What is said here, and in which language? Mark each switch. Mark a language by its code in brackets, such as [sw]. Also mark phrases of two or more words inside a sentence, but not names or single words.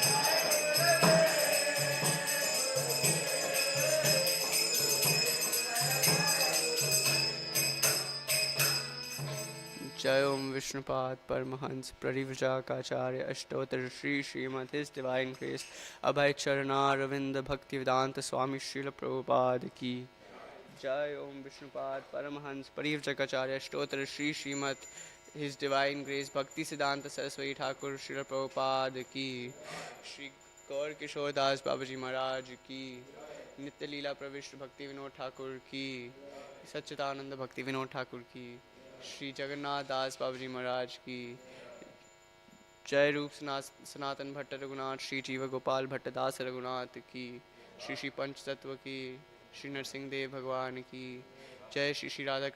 [hi] जय ॐ विष्णुपाद परमहंस परिव्राजकाचार्य अष्टोत्तर श्री श्रीमद् His [en] Divine Grace [hi] अभय चरणारविन्द भक्तिवेदान्त स्वामी श्रील प्रभुपाद की जय ॐ विष्णुपाद परमहंस परिव्राजकाचार्य अष्टोत्तर श्री श्रीमद् [en] His Divine Grace [hi] भक्तिसिद्धान्त सरस्वती ठाकुर श्रील प्रभुपाद की श्री गौर किशोर दास बाबाजी महाराज की नित्य लीला प्रविष्ट भक्ति विनोद ठाकुर की सच्चिदानन्द भक्ति विनोद ठाकुर की श्री जगन्नाथ दास बाबा जी महाराज की जय रूप सनातन भट्ट रघुनाथ श्री जीव गोपाल भट्ट दास रघुनाथ की श्री श्री पंच तत्व की श्री नरसिंह देव भगवान की जय श्री श्री राधा